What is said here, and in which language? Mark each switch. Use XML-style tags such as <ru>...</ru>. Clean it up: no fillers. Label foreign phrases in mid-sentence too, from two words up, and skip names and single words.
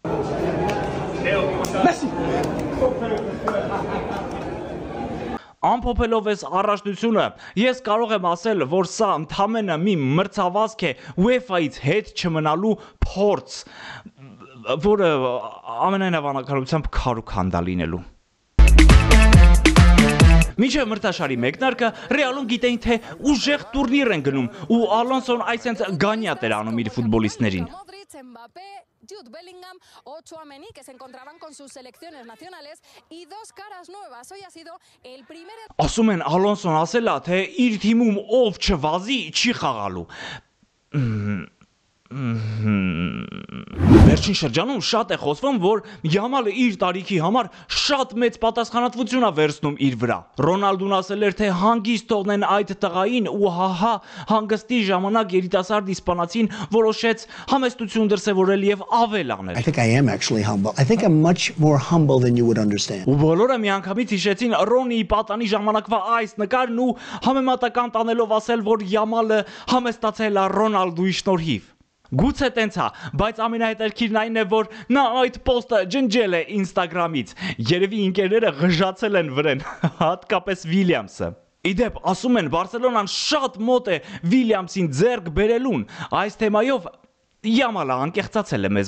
<hy>Ամփոփելով այս առաջնությունը, ես կարող եմ ասել, որ սա ընդամենը մի մրցավազք է UEFA-ից հետ չմնալու փորձ, որը ամենայն հավանականությամբ քարուքանդա լինելու։ Մինչև մրցաշարի մեկնարկը Ռեալում գիտեին, թե ուժեղ տուրնիր են գնում ու Ալոնսոն այսենց գանյատ էր անում իր ֆուտբոլիստներին։</hy> <es>Mbappé, Jude Bellingham o Tchouaméni que se encontraban con sus selecciones nacionales y dos caras nuevas. Hoy ha sido el primer.</es> <hy>Ասում են Ալոնսոն ասել է, թե իր թիմում ով չվազի չի խաղալու։ Վերջին շրջանում շատ է խոսվում, որ Յամալը իր տարիքի համար շատ մեծ պատասխանատվություն է վերցնում իր վրա։ Ռոնալդուն ասել էր, թե հանգիստ թողնեն այդ տղային ու հահա հանգստի ժամանակ երիտասարդ իսպանացին որոշեց համեստություն դրսևորել եւ ավել անել։</hy> <en>I think I am actually humble. I think I'm much more humble than you would understand.</en> <hy>Ու բոլորը միանգամից հիշեցին Ռոնիի պատանի ժամանակվա այս նկարն ու համեմատական տանելով ասել, որ Յամալը համեստացել է Ռոնալդուի շնորհիվ։ Գուցե տենց է, բայց ամենահետաքրքիրն այն է, որ նա այդ պոստը ջնջել է Instagram-ից։ Երևի ինկերները ղժացել են վրեն, հատկապես Վիլյամսը։ Իդեպ, ասում են, Բարսելոնան շատ մոտ է Վիլյամսին ձեռք բերելուն։ Այս թեմայով Յամալը անկեղծացել է մեզ</hy>